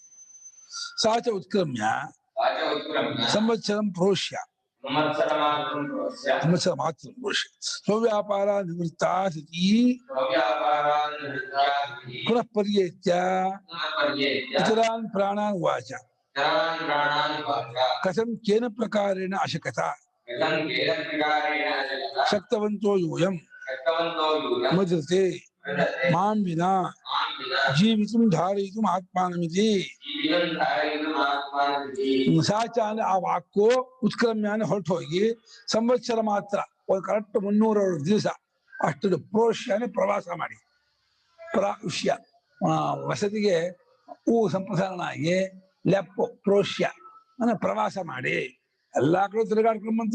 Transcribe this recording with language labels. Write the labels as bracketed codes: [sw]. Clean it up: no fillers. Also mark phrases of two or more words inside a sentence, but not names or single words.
[sa] ಸಾಚ ಉತ್ಕ್ರಮ್ಯ ಸಂವತ್ಸರಂ ಪ್ರೋಷ್ಯ ಸಂವತ್ಸರ ಮಾತ್ರ ಪ್ರೋಷ್ಯ ಸ್ವವ್ಯಾಪಾರ ನಿವೃತ್ತಾ ಸ್ಥಿತಿ ಪುನಃ ಪರ್ಯೇತ್ಯ ಇತರಾನ್ ಪ್ರಾಣಾನ್ ವಾಚ ಕಥಂ ಕೇನ ಪ್ರಕಾರೇಣ ಅಶಕತ ಶಕ್ತವಂತೋ ಯೂಯಂ ಮಧೃತೆ ಮಾಂ ವಿನಾ ಜೀವಿತಂ ಧಾರಯಿತುಂ ಆತ್ಮಾನಮಿತಿ. [kn] ಸಾಚ ಅಂದ್ರೆ ಆ ವಾಕು ಉತ್ಕ್ರಮ್ಯಾನ ಹೊರಟು ಹೋಗಿ ಸಂವತ್ಸರ ಮಾತ್ರ, ಒಂದು ಕರೆಕ್ಟ್ 360 ದಿವಸ ಅಷ್ಟು ಪ್ರೋಷ್ಯನೇ ಪ್ರವಾಸ ಮಾಡಿ, ಪ್ರಾಶ್ಯ ವಸತಿಗೆ ಸಂಪ್ರಸಾರಣ ಆಗಿ ಲೆಪ್ಪು ಪ್ರೋಷ್ಯ ಅಂದ್ರೆ ಪ್ರವಾಸ ಮಾಡಿ ಎಲ್ಲಾ ಕಡೆ ತಿರುಗಾಡ್ಕೊಂಡು ಬಂತು.